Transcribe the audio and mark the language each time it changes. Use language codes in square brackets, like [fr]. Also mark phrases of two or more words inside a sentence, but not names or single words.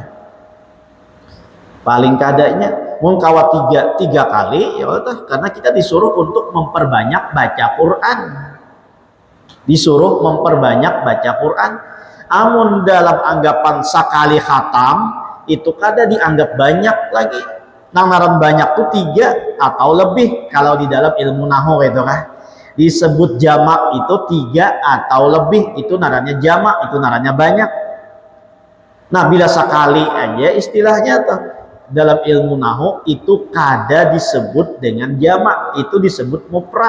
[bjn] Paling kadanya mun kawa 3 kali ya tuh, karena kita disuruh untuk memperbanyak baca Qur'an. [id] Disuruh memperbanyak baca Qur'an. [bjn] Amun dalam anggapan sekali khatam itu kada dianggap banyak lagi. Nang naran banyak tuh 3 atau lebih kalau di dalam ilmu nahwu itu kan. [id] Disebut jamak itu 3 atau lebih, itu narannya jamak, itu narannya banyak. Nah bila sekali aja istilahnya tuh dalam ilmu nahwu itu kada disebut dengan jamak, itu disebut mufrad.